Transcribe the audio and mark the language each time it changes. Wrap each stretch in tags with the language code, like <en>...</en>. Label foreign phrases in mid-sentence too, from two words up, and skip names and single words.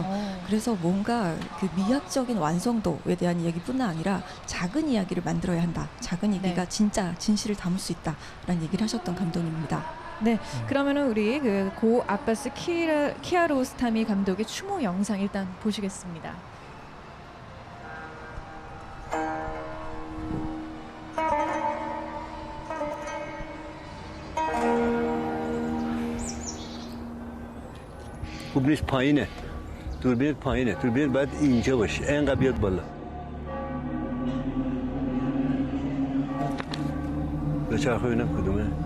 <ko>그래서 뭔가 그 미학적인 완성도에 대한 이야기뿐 아니라 작은 이야기를 만들어야 한다. 작은 얘기가 진짜 진실을 담을 수 있다라는 얘기를 하셨던 감독님입니다. 네, 그러면은 우리 그 고 아빠스 키아로스타미 감독의 추모 영상 일단 보시겠습니다.</ko> <fa>خوبنیش پایینه دوربینت پایینه دوربینت باید اینجا باشه اینقدر بیاد بالا دوچرخه ببینم کدومه</fa>